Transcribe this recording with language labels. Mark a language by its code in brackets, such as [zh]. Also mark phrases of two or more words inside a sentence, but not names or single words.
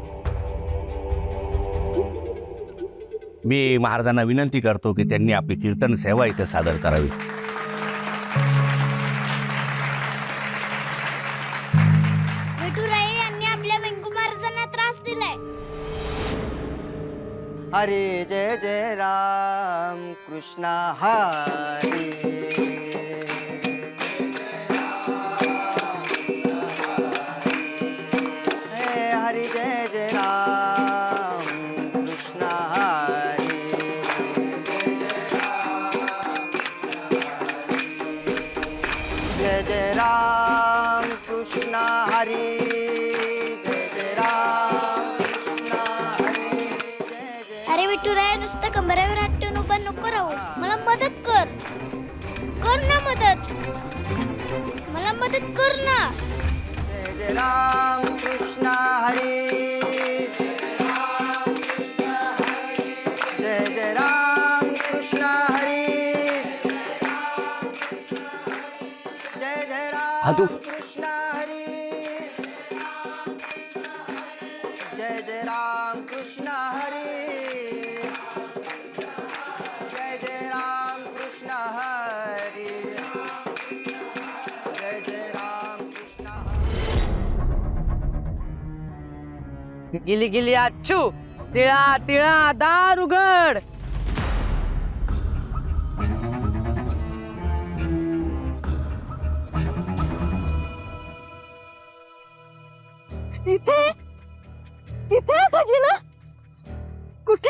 [mr] मी महाराजांना विनंती करतो की त्यांनी आपली कीर्तन सेवा इथे सादर करावी. विठुराय यांनी आपल्या वेंकू महाराजांना त्रास दिलाय. [sa] हरे जय जय राम कृष्णा हरे. हरे जय जय राम कृष्णा हरे. जय जय राम कृष्णा हरे. जय जय राम कृष्णा हरे. [mr] अरे विठुराय नुसतं कमरेवर हात ठेवून उभा नको राहूस. मला मदत कर. कर ना मदत. मला मदत कर ना. [sa] जय जय राम कृष्णा हरे. जय जय राम कृष्णा हरे. जय जय राम कृष्णा हरे. जय जय राम कृष्णा हरे. जय जय राम कृष्णा हरे. जय जय राम कृष्णा हरे. [mr] गेली गेली अच्छू तिळा तिळा दार उघड. इथे इथे खजिना कुठे?